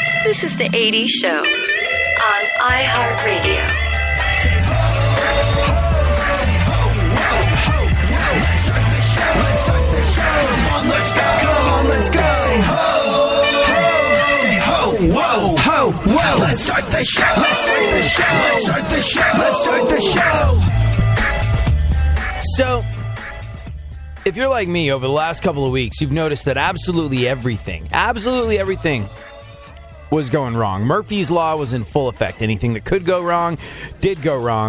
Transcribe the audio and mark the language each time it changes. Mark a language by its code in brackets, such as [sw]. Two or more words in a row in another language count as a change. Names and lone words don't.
[en] This is the 80s Show on iHeartRadio. Say ho, ho, say ho, ho, ho, ho. Let's start the show, let's start the show. Come on, let's go, come on, let's go. Say ho, ho, say ho, whoa, ho, whoa. Let's start the show, let's start the show, let's start the show, let's start the show. So, if you're like me, over the last couple of weeks, you've noticed that absolutely everything was going wrong. Murphy's Law was in full effect. Anything that could go wrong did go wrong.